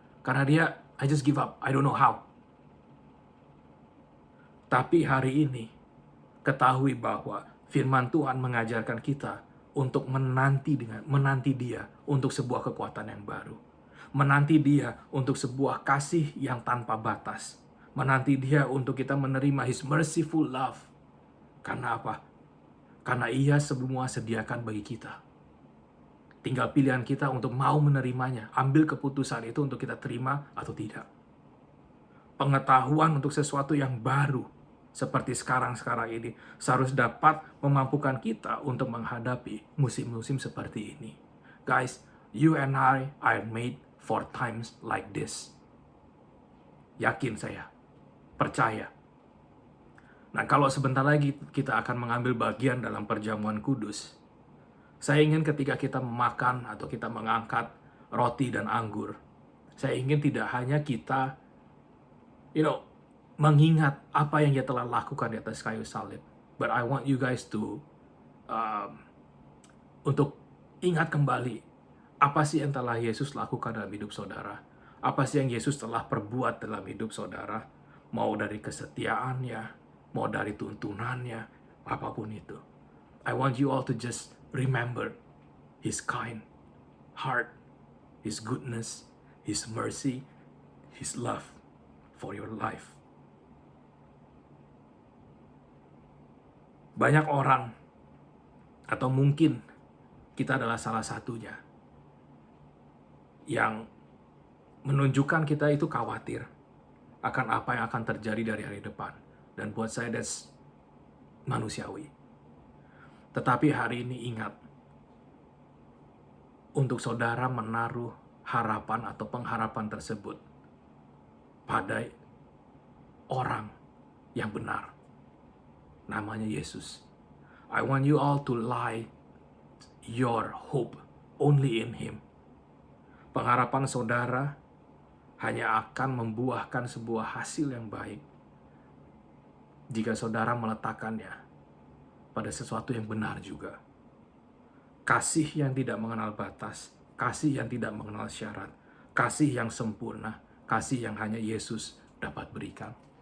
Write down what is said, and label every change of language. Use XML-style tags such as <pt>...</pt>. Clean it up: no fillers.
<id>Karena dia,</id> <en>I just give up, I don't know how.</en> <id>Tapi hari ini, ketahui bahwa firman Tuhan mengajarkan kita untuk menanti Dia untuk sebuah kekuatan yang baru. Menanti Dia untuk sebuah kasih yang tanpa batas. Menanti Dia untuk kita menerima</id> <en>His merciful love.</en> <id>Karena apa? Karena Ia semua sediakan bagi kita. Tinggal pilihan kita untuk mau menerimanya. Ambil keputusan itu untuk kita terima atau tidak. Pengetahuan untuk sesuatu yang baru, seperti sekarang ini, seharusnya dapat memampukan kita untuk menghadapi musim-musim seperti ini.</id> <en>Guys, you and I are made for times like this.</en> <id>Yakin saya. Percaya. Nah, kalau sebentar lagi kita akan mengambil bagian dalam perjamuan kudus, saya ingin ketika kita memakan atau kita mengangkat roti dan anggur, saya ingin tidak hanya kita, mengingat apa yang Dia telah lakukan di atas kayu salib,</id> <en>but I want you guys to</en> <id>untuk ingat kembali apa sih yang telah Yesus lakukan dalam hidup saudara, apa sih yang Yesus telah perbuat dalam hidup saudara. Mau dari kesetiaannya, mau dari tuntunannya, apapun itu.</id> <en>I want you all to just remember His kind heart, His goodness, His mercy, His love for your life.</en> <id>Banyak orang, atau mungkin kita adalah salah satunya, yang menunjukkan kita itu khawatir akan apa yang akan terjadi dari hari depan. Dan buat saya, that's manusiawi. Tetapi hari ini ingat, untuk saudara menaruh harapan atau pengharapan tersebut pada orang yang benar. Namanya Yesus.</id> <en>I want you all to lie your hope only in Him.</en> <id>Pengharapan saudara hanya akan membuahkan sebuah hasil yang baik jika saudara meletakkannya pada sesuatu yang benar juga. Kasih yang tidak mengenal batas, kasih yang tidak mengenal syarat, kasih yang sempurna, kasih yang hanya Yesus dapat berikan.</id>